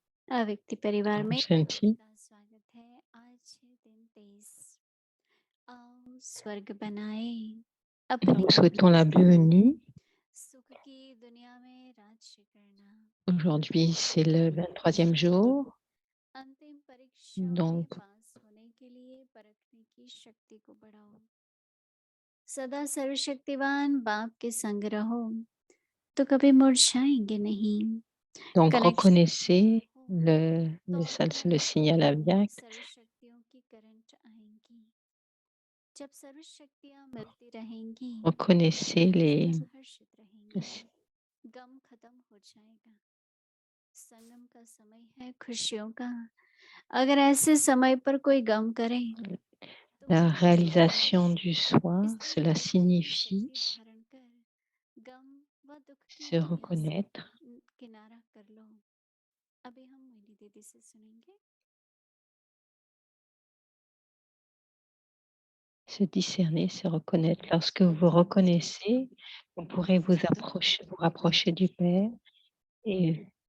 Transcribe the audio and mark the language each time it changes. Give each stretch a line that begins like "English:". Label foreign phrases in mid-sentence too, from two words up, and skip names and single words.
Hindi: व्यक्ति परिवार में Shanti. का स्वागत है। आज है दिन 23। आओ स्वर्ग बनाए अपने
French: Nous
Hindi: लिए।
French: souhaitons la bienvenue.
Hindi: सुख की दुनिया में राज्य करना,
French: Aujourd'hui, c'est le 23e jour.
Hindi: अंतिम परीक्षाओं में
French: Donc,
Hindi: पास होने के लिए परखने की शक्ति को बढ़ाओ। सदा सर्वशक्तिवान बाप के संग रहो तो कभी मुरझाएंगे नहीं।
French: donc,
Hindi: कनेक्शन
French: reconnaissez
Hindi: हो तो
French: c'est le
Hindi: अंदर
French: signal Aviak.
Hindi: सर्वशक्तियों की करंट आएंगी। जब सर्वशक्तियां मिलती रहेंगी
French: Reconnaissez
Hindi: सब हर्षित रहेंगे। गम खत्म हो जाएगा। संगम का समय है खुशियों का। अगर ऐसे समय पर कोई गम करे तो
French: la
Hindi: वो मुरझाएगा
French: réalisation
Hindi: नहीं।
French: du soi.
Hindi: इसलिए
French: Cela
Hindi: अपनी
French: signifie
Hindi: शक्ति धारण कर गम व दुख की
French: se
Hindi: दुनिया से
French: reconnaître,
Hindi: किनारा कर लो। अभी हम मोहिनी दीदी से सुनेंगे।
French: se discerner, se reconnaître. Lorsque vous reconnaissez, vous pourrez vous rapprocher du Père et